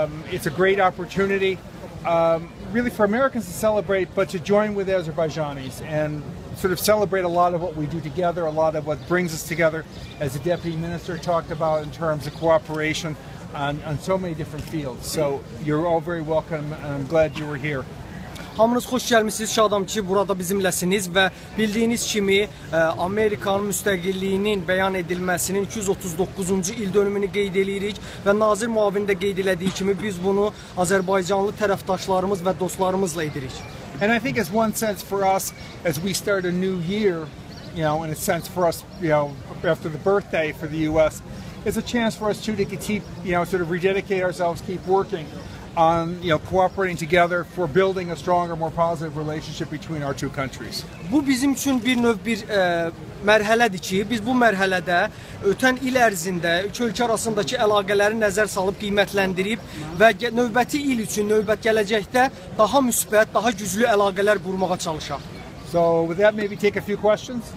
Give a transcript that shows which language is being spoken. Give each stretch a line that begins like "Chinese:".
English: It's a great opportunity, really for Americans to celebrate, but to join with Azerbaijanis and sort of celebrate a lot of what we do together, a lot of what brings us together, as the Deputy Minister talked about in terms of cooperation on so many different fields. So you're all very welcome, and I'm glad you were here.
Azerbaijani: Hamınız xoş gəlmişsiniz, şadam ki, burada bizimləsiniz və bildiyiniz kimi Amerikanın müstəqilliyinin bəyan edilməsinin 239-cu il dönümünü qeyd edirik və nazir müavinin də qeyd elədiyi kimi biz bunu Azərbaycanlı tərəfdaşlarımız və dostlarımızla edirik.
English: And I think it's one sense for us as we start a new year, in a sense for us, after the birthday for the U.S., it's a chance for us too to keep, sort of rededicate ourselves, keep working on cooperating together for building a stronger, more positive relationship between our two countries.
Azerbaijani: Bu bizim üçün bir növ bir mərhələdir ki, biz bu mərhələdə ötən il ərzində iki ölkə arasındakı əlaqələri nəzər salıb qiymətləndirib və növbəti il üçün, növbət gələcəkdə daha müsbət, daha güclü əlaqələr qurmağa çalışaq.
English: So with that, maybe take a few questions.